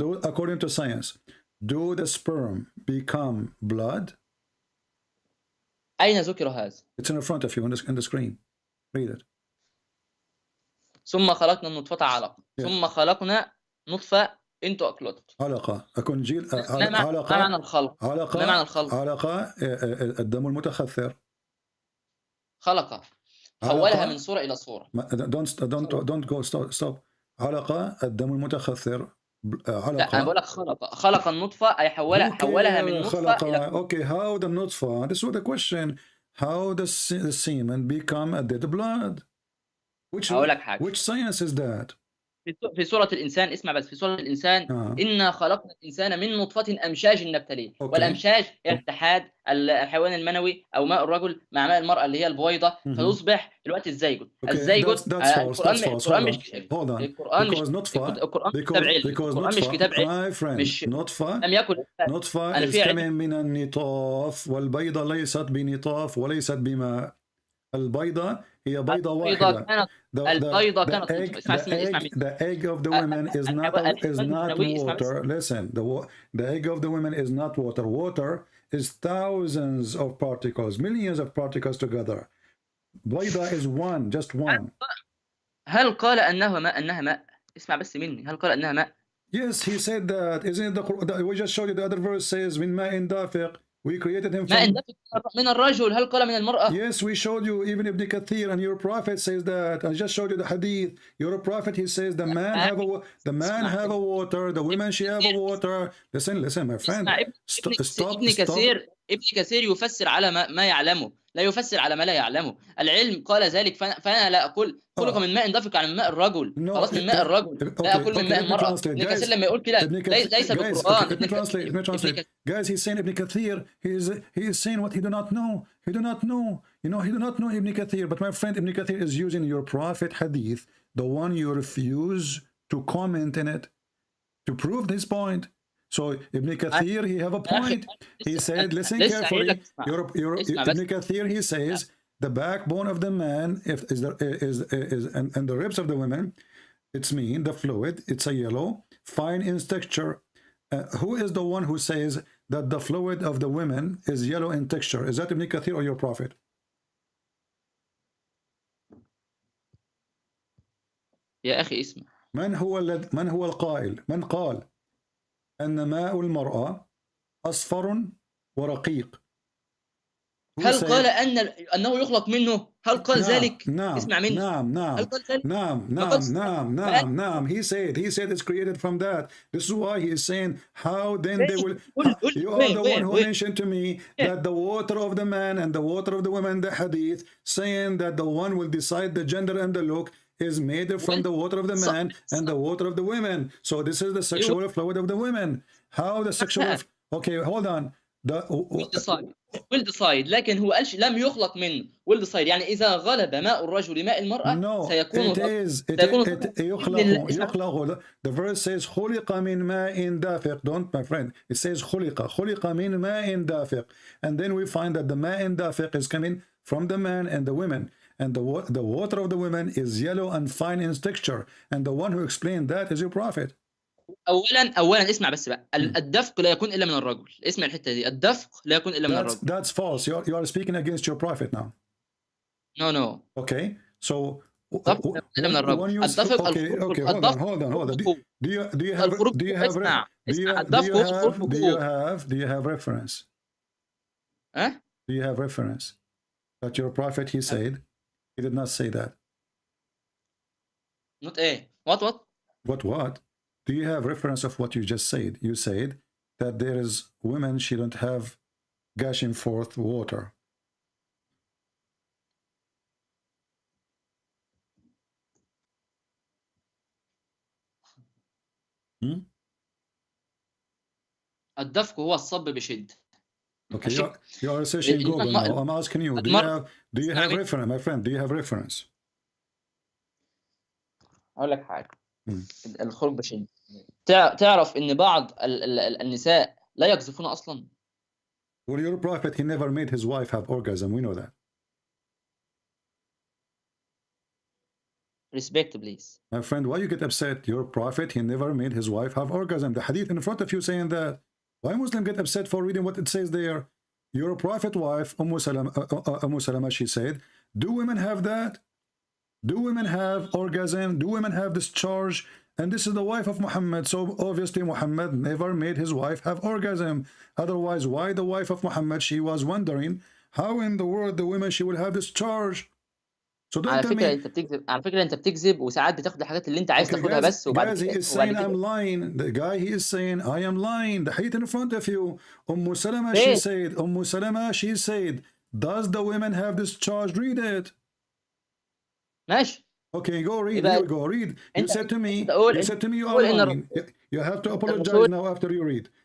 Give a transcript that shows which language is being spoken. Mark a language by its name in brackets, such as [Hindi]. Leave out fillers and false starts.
[English] According to science, do the sperm become blood? [Arabic] أين ذكر هذا؟ [English] It's in front of you on the screen. Read it. [Arabic] ثم خلقنا النطفة علقة، ثم خلقنا نطفة into a clot. علقة. أكون جيل ما معنى الخلق؟ علقة. ما معنى الخلق؟ علقة الدم المتخثر. خلق، حولها من صورة إلى صورة. Don't go stop. علقة الدم المتخثر. علقة. لا أنا بقول لك خلق النطفة أي حولها من نطفة إلى. [English] Okay, how the نطفة? This was the question. How the semen become a dead blood? Which science is that? [Arabic] في سورة الإنسان، اسمع بس، في سورة الإنسان إنا خلقنا الإنسان من نطفة أمشاج نبتليه. والأمشاج هي اتحاد الحيوان المنوي أو ماء الرجل مع ماء المرأة اللي هي البويضة فيصبح دلوقتي الزيجوت. الزيجوت القرآن مش كتاب علم. مش نطفة لم يكن نطفة is coming من النطاف، والبيضة ليست بنطاف وليست بماء. البيضة هي بيضة واحدة. البيضة كانت [English] the egg of the women is not water. Listen, the egg of the women is not water. Water is thousands of particles, millions of particles together. بيضة is one, just one. [Arabic] هل قال أنها ماء؟ اسمع بس مني، هل قال أنها ماء؟ [English] Yes, he said that. Isn't it the Quran? We just showed you the other verse says من ماء دافق. We created him from... [Arabic] من الرجل. هل قال من المرأة؟ [English] Yes, we showed you even Ibn Kathir, and your prophet says that. I just showed you the hadith. Your prophet, he says the man have a water, the women she have a water. Listen, my friend. Stop. [Arabic] ابن كثير يفسر على ما يعلمه، لا يفسر على ما لا يعلمه. العلم قال ذلك، فأنا لا أقول خلق من ماء دافق عن ماء الرجل. خلاص من ماء الرجل، لا أقول من ماء المرأة. ابن كثير لما يقول كده ليس بالقرآن. [English] Guys, he's saying Ibn Kathir, he is saying what he do not know. He do not know. You know, he do not know Ibn Kathir. But my friend, Ibn Kathir is using your prophet hadith, the one you refuse to comment in it, to prove this point. So Ibn Kathir, he have a point. He said, listen carefully. Ibn Kathir, he says the backbone of the man and the ribs of the women, it's mean the fluid. It's a yellow, fine in texture. Who is the one who says that the fluid of the women is yellow in texture? Is that Ibn Kathir or your prophet? [Arabic] يا أخي اسمع. من هو القائل؟ من قال أن ماء المرأة أصفر ورقيق؟ هل قال أنه يخلق منه؟ هل قال ذلك؟ نعم. اسمع مني. نعم. [English] He said it's created from that. This is why he is saying how then they will. You are the one who mentioned to me that the water of the man and the water of the woman, the hadith, saying that the one will decide the gender and the look is made from the water of the man and the water of the women. So this is the sexual fluid of the women. How the sexual... Okay, hold on. [Arabic] will decide. لكن هو قالش لم يخلق منه. will decide يعني إذا غلب ماء الرجل ماء المرأة سيكون يخلق. [English] The verse says خلق من ماء دافق. Don't, my friend. It says خلق من ماء دافق. And then we find that the ماء دافق is coming from the man and the women. And the water of the women is yellow and fine in texture. And the one who explained that is your prophet. [Arabic] أولا اسمع بس بقى. الدفق لا يكون إلا من الرجل. اسمع الحتة دي. الدفق لا يكون إلا من الرجل. [English] That's false. You are speaking against your prophet now. No. Okay. So [Arabic] الدفق إلا من الرجل. الدفق [English] hold on. Do you have reference? Do you have reference that your prophet he said? He did not say that. Not a. What? Do you have reference of what you just said? You said that there is women she don't have gushing forth water. [Arabic] الدفق هو الصب بشد. [English] Okay, you are searching Google now. I'm asking you, do you have reference, my friend? Do you have reference? [Arabic] اقول لك حاجه. الخلق بشري. تعرف ان بعض النساء لا يقذفون اصلا. [English] Well, your prophet, he never made his wife have orgasm. We know that. Respect, please. My friend, why you get upset? Your prophet, he never made his wife have orgasm. The hadith in front of you saying that. Why Muslim get upset for reading what it says there? Your prophet wife, Umm Salama, she said, do women have that? Do women have orgasm? Do women have discharge? And this is the wife of Muhammad. So obviously Muhammad never made his wife have orgasm. Otherwise, why the wife of Muhammad? She was wondering how in the world the women she will have discharge. So don't tell me. [Arabic] على فكرة انت بتكذب وساعات بتاخد الحاجات اللي انت عايز تاخدها بس وبعد [English] كده. Guys, he is saying I'm lying. The guy, he is saying I am lying. The hadith in front of you. Salama, she said, Salama, she said, does the women have discharge? Read it. [Arabic] ماشي. [English] Okay, go read. Here we go. Read. You said to me you are lying. You have to apologize now after you read.